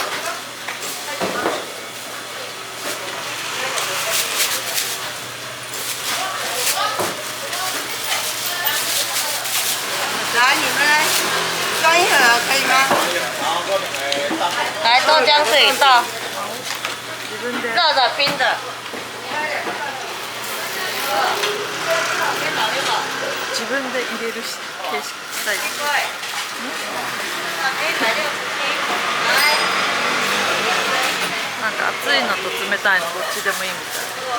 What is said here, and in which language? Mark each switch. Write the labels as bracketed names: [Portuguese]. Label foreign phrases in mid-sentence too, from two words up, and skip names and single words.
[Chinese] 来，你们来装一盒可以吗？来，豆浆自己倒。热的、冰的。 [Japanese] 自分で入れる形式スタイル。なんか熱いのと冷たいのどっちでもいいみたい。